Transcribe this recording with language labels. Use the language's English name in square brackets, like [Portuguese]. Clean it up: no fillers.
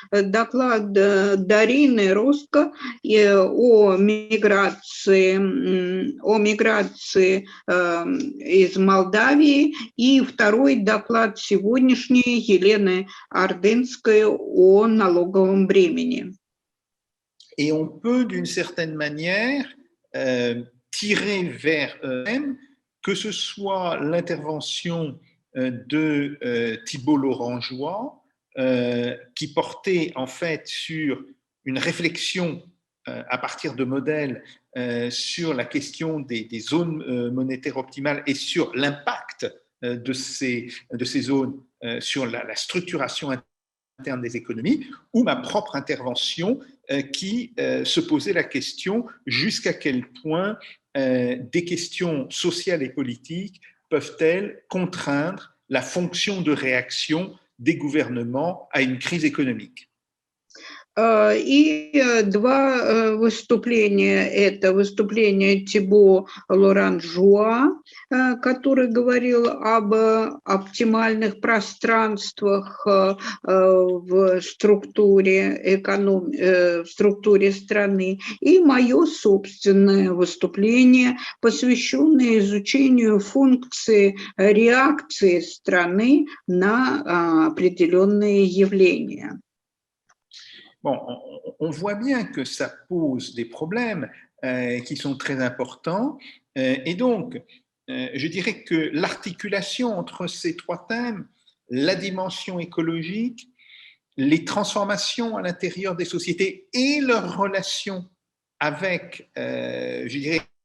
[Russian] Доклад Дарины Роско о миграции из Молдавии, и второй доклад сегодняшний Елены Ордынской о налоговом бремени. [French] Et on peut d'une certaine manière tirer vers eux-mêmes, que ce soit l'intervention de Thibault Lorangeois, qui portait en fait sur une réflexion à partir de modèles sur la question des zones monétaires optimales et sur l'impact de ces zones sur la structuration interne des économies, ou ma propre intervention qui se posait la question jusqu'à quel point des questions sociales et politiques peuvent-elles contraindre la fonction de réaction des gouvernements à une crise économique. [Russian] И два выступления. Это выступление Тибо Лоранжуа, который говорил об оптимальных пространствах в структуре в структуре страны, и мое собственное выступление, посвященное изучению функции реакции страны на определенные явления. [French] Bon, on voit bien que ça pose des problèmes qui sont très importants, et donc je dirais que l'articulation entre ces trois thèmes, la dimension écologique, les transformations à l'intérieur des sociétés et leurs relations avec, je dirais,